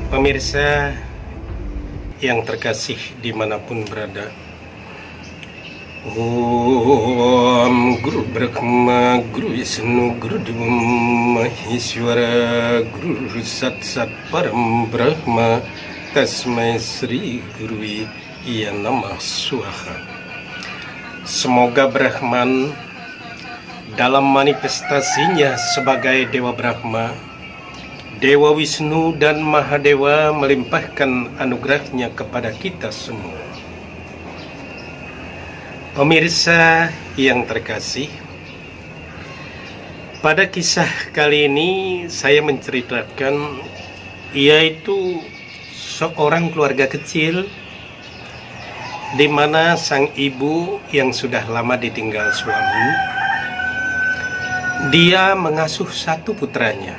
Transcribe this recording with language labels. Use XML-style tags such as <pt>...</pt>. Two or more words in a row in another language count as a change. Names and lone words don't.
<id>Pemirsa yang terkasih dimanapun berada,</id> <sa>ॐ गुरु ब्रह्मा गुरु विष्णु गुरु देव महेश्वर, गुरु सत् सत् परम् ब्रह्म तस्मै श्री गुरु इय नमः स्वाहा.</sa> <id>Semoga Brahman dalam manifestasinya sebagai Dewa Brahma, Dewa Wisnu dan Mahadewa melimpahkan anugerahnya kepada kita semua. Pemirsa yang terkasih, pada kisah kali ini saya menceritakan yaitu seorang keluarga kecil di mana sang ibu yang sudah lama ditinggal suami, dia mengasuh satu putranya.</id>